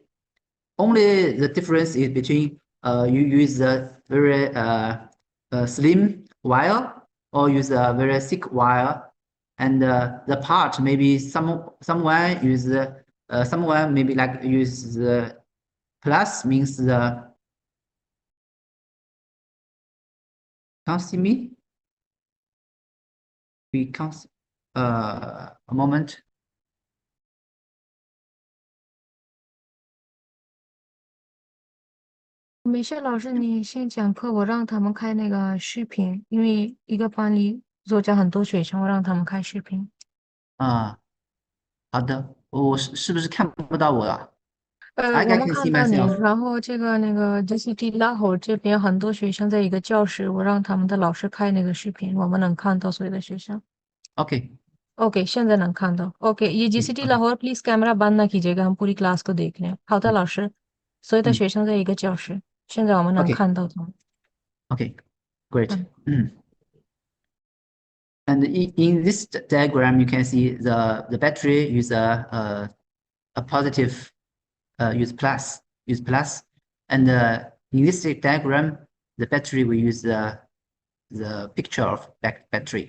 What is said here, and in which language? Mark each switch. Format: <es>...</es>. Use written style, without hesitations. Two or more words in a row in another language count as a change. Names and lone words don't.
<en>Only the difference is between you use a very slim wire or use a very thick wire, and the part maybe someone use someone maybe like use the plus means the. Can't see me? We can't. A moment.</en> <zh>没事，老师，你先讲课，我让他们开那个视频，因为一个班里作家很多学生，我让他们开视频。好的，我是不是看不到我啊？我们看到你，然后这个那个 GCT 拉吼这边很多学生在一个教室，我让他们的老师开那个视频，我们能看到所有的学生。OK，现在能看到。OK，</zh> <ur>یہ GCT لاہور پلیز کیمرہ بند نہ کیجیے گا، ہم پوری کلاس کو دیکھ رہے ہیں.</ur> <zh>好的，老师，所有的学生在一个教室，现在我们能看到他们。</zh> <en>Okay, great. And in this diagram, you can see the battery use a positive, use plus, and in this diagram, the battery will use the picture of battery.</en>